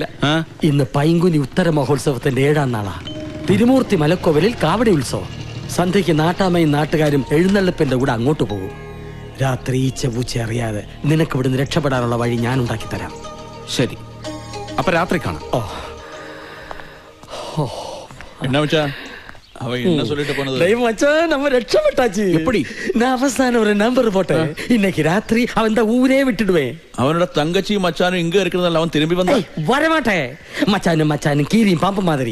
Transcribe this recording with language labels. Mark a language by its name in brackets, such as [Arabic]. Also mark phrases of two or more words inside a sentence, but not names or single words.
[Malayalam] ഇന്ന് പൈങ്കുനി ഉത്തര മഹോത്സവത്തിന്റെ 7ാം നാളാ. തിരുമൂർത്തി മലക്കോവിലിൽ കാവടി ഉത്സവം. സന്ധ്യയ്ക്ക് നാട്ടാമയും നാട്ടുകാരും എഴുന്നള്ളിപ്പിന്റെ കൂടെ അങ്ങോട്ട് പോകും. രാത്രി ഈ ചെവൂച്ച അറിയാതെ നിനക്ക് ഇവിടുന്ന് രക്ഷപ്പെടാനുള്ള വഴി ഞാൻ ഉണ്ടാക്കി തരാം. ശരി, അപ്പൊ രാത്രി കാണാം. [Tamil] என்ன மச்சான் அவ என்ன சொல்லிட்டு போனது? டேய் மச்சான், நம்ம ரட்சப்பட்டாச்சு. எப்படி? நான் அவசானம் ஒரு நம்பர் போட்டேன். இன்னைக்கு ராத்திரி அவன் இந்த ஊரே விட்டுடுவேன். அவனோட தங்கச்சியும் மச்சானும் இங்க இருக்கிறதால அவன் திரும்பி வந்தான். வரமாட்டேன். மச்சானும் கீரியும் பாம்பு மாதிரி.